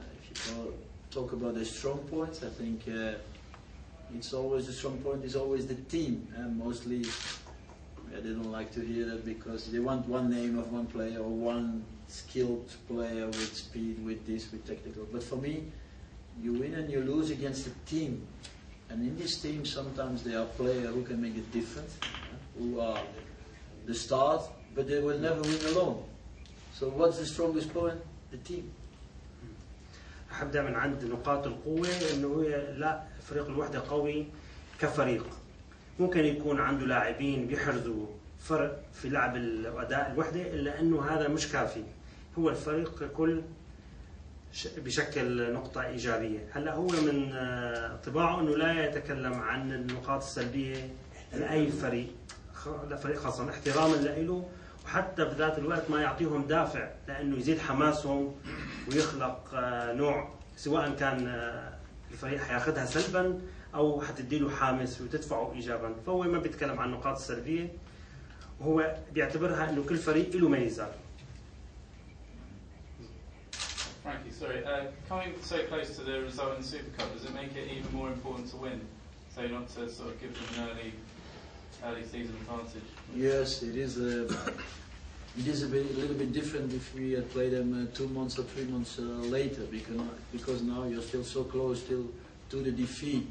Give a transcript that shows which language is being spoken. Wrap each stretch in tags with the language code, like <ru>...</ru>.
<en>If you talk about the strong points, I think it's always the strong point is always the team, and mostly they don't like to hear that, because they want one name of one player or one skilled player with speed, with this, with technical. But for me, you win and you lose against a team, and in this team sometimes there are players who can make a difference, who are the stars, but they will never win alone. So what's the strongest point? The team.</en> <ar>حبدأ من عند نقاط القوة، إنه لا، فريق الوحدة قوي كفريق. ممكن يكون عنده لاعبين بيحرزوا فرق في لعب الأداء الوحدة، إلا إنه هذا مش كافي. هو الفريق ككل بشكل نقطة إيجابية. هلا هو من طباعه إنه لا يتكلم عن النقاط السلبية لأي فريق، لا فريق خاصة، احتراما له، وحتى بذات الوقت ما يعطيهم دافع لأنه يزيد حماسهم ويخلق نوع، سواء كان الفريق حياخذها سلبا أو حتديله حامس وتدفعه إيجابا. فهو ما بيتكلم عن النقاط السلبية، وهو بيعتبرها إنه كل فريق له ميزات.</ar> <en>Frankie, sorry, coming so close to the result in the Super Cup, does it make it even more important to win? So not to sort of give them an early season advantage? Yes, it is. It is a little bit different if we had played them 2 months or 3 months later, because now you're still so close still to the defeat.</en>